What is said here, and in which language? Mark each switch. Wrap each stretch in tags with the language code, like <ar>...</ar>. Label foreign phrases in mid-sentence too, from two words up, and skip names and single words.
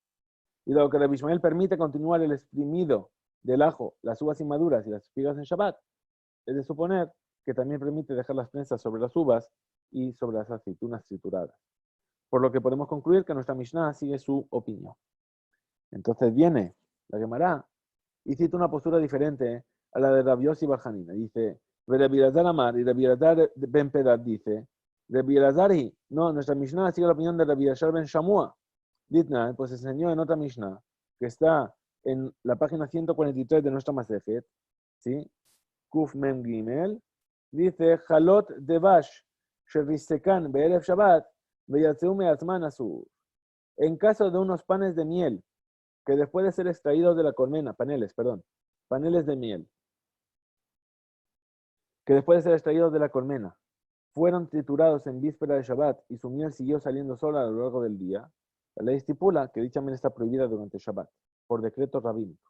<es>Y dado que Rabbi Ishmael permite continuar el exprimido del ajo, las uvas inmaduras y las espigas en Shabbat, es de suponer que también permite dejar las prensas sobre las uvas y sobre las aceitunas trituradas. Por lo que podemos concluir que nuestra Mishnah sigue su opinión. Entonces viene la Gemara y cita una postura diferente a la de Rabbi Yossi bar Hanina. Dice, Rabbi Elazar Amar, y Rabbi Elazar ben Pedad dice, Rabbi Elazari, no, nuestra Mishnah sigue la opinión de Rabbi Elazar ben Shamua.</es> <arc>דתנן,</arc> <es>pues enseñó en otra Mishnah, que está en la página 143 de nuestra Masejet, ¿sí?</es> <he>קוף מם גימל, dice, חלות דבש שריסקן בערב שבת ויצאו מעצמן אסור.</he> <es>En caso de unos panes de miel, que después de ser extraídos de la colmena, paneles de miel, que después de ser extraídos de la colmena, fueron triturados en víspera de Shabbat y su miel siguió saliendo sola a lo largo del día, la ley estipula que dicha miel está prohibida durante Shabbat, por decreto rabínico.</es>